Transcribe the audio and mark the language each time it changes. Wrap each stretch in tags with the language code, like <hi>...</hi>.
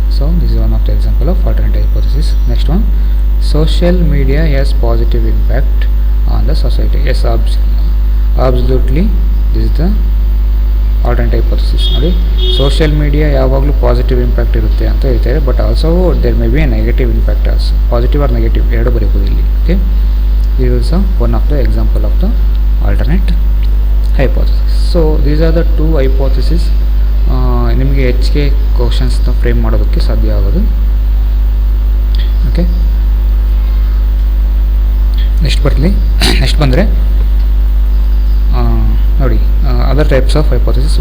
<en>So this is one of the example of alternate hypothesis. Next one, social media has positive impact on the society. Yes, absolutely this is the alternate hypothesis.</en> <kn>ನೋಡಿ, social media ಯಾವಾಗಲೂ positive impact ಇರುತ್ತೆ ಅಂತ ಹೇಳ್ತಾರೆ,</kn> <en>But also there may be a negative impact also.</en> <kn>Positive or negative ಎರಡು ಬರೀಬೋದು ಇಲ್ಲಿ.</kn> <en>Okay, this is one of the example of the alternate hypothesis. So these are the two hypotheses</en> <kn>ನಿಮಗೆ ಹೆಚ್ಚಿಗೆ ಕ್ವಶನ್ಸ್ನ frame ಮಾಡೋದಕ್ಕೆ ಸಾಧ್ಯ ಆಗೋದು.</kn> <en>okay, next</en> <kn>ಬಂದರೆ ನೋಡಿ,</kn> <en>Other types of hypothesis.</en>